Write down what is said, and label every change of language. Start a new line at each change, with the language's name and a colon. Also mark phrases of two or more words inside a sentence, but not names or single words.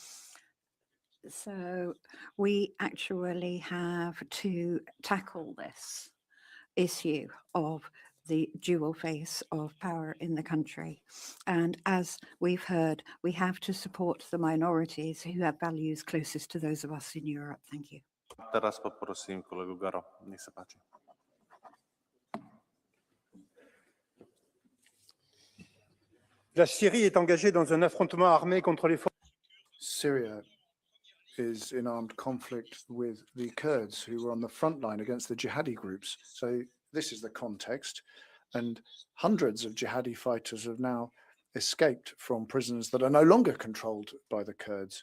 English: So we actually have to tackle this issue of the dual face of power in the country. And as we've heard, we have to support the minorities who have values closest to those of us in Europe. Thank you.
Slovak: Teraz poprosím kolegu Garo. Nech sa páči.
French: La Syrie est engagée dans un affrontement armé contre les forces.
English: Syria is in armed conflict with the Kurds, who were on the front line against the jihadi groups. So this is the context, and hundreds of jihadi fighters have now escaped from prisons that are no longer controlled by the Kurds.